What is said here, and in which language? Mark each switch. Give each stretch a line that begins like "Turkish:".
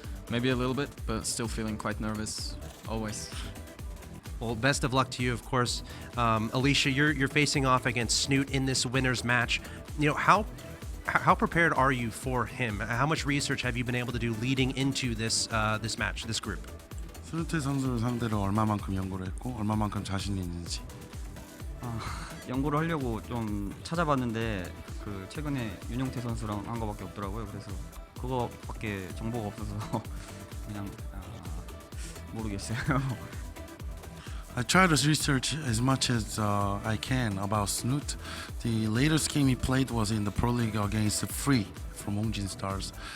English: Maybe a little bit, but still feeling quite nervous, always. Well, best of luck to you, of course. Alicia, you're facing off against Snoot in this winner's match. You know, how prepared are you for him? How much research have you been able to do leading into this this match, this group?
Korean: 스누트 선수를 상대로 얼마만큼 연구를 했고 얼마만큼 자신이 있는지. 연구를 하려고 좀 찾아봤는데 그 최근에 윤용태 선수랑 한 거밖에 없더라고요. 그래서 그거밖에 정보가 없어서 그냥 모르겠어요.
English: I try to research as much as I can about Snoot. The latest game he played was in the Pro League against Free from Hongjin Stars.